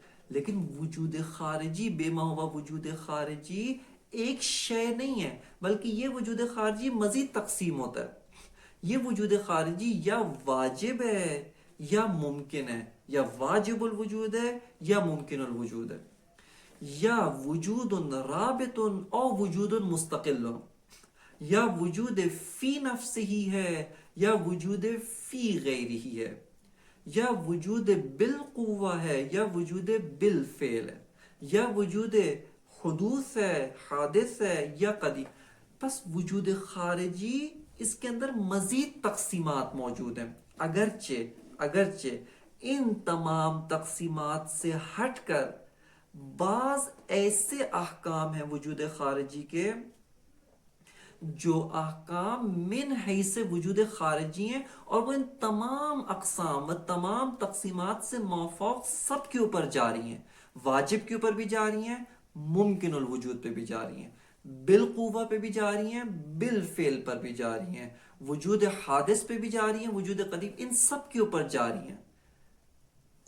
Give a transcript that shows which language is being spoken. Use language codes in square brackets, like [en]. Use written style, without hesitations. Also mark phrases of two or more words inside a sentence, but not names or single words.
[ur] لیکن وجود خارجی بے ماہوا وجود خارجی ایک شے نہیں ہے، بلکہ یہ وجود خارجی مزید تقسیم ہوتا ہے۔ یہ وجود خارجی یا واجب ہے یا ممکن ہے، یا واجب الوجود ہے یا ممکن الوجود ہے، یا وجود رابط او وجود مستقل، یا وجود فی نفس ہی ہے یا وجود فی غیر ہی ہے، یا وجود بالقوہ ہے یا وجود بالفعل ہے، یا وجود حدوث ہے، حادث ہے یا قدیم۔ بس وجود خارجی اس کے اندر مزید تقسیمات موجود ہیں، اگرچہ ان تمام تقسیمات سے ہٹ کر بعض ایسے احکام ہیں وجود خارجی کے جو احکام من حیث وجود خارجی ہیں اور وہ ان تمام اقسام و تمام تقسیمات سے مافوق سب کے اوپر جاری ہیں، واجب کے اوپر بھی جاری ہیں، ممکن الوجود پہ بھی جاری ہیں، بالقوہ پہ بھی جاری ہیں، بالفعل پر بھی جاری ہیں، وجود حادث پہ بھی جاری ہیں، وجود قدیم، ان سب کے اوپر جاری ہیں۔